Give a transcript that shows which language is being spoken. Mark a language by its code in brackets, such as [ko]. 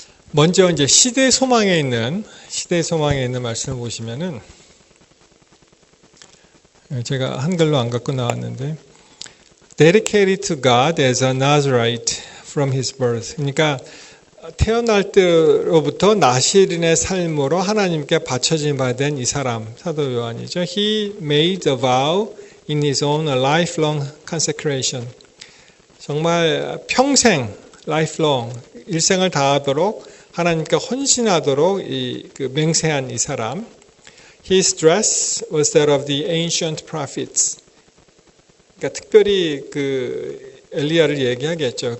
[ko] 먼저 이제 시대 소망에 있는 말씀을 보시면은 제가 한글로 안 갖고 나왔는데 [en] dedicated to God as a Nazarite from his birth. [ko] 그러니까 태어날 때로부터 나시린의 삶으로 하나님께 바쳐진 바 된 이 사람, 사도 요한이죠. [en] He made a vow in his own lifelong consecration. [ko] 정말 평생, lifelong, 일생을 다하도록 하나님께 헌신하도록 그 맹세한 이 사람. [en] His dress was that of the ancient prophets. [ko] 그러니까 특별히 그 엘리야를 얘기하겠죠.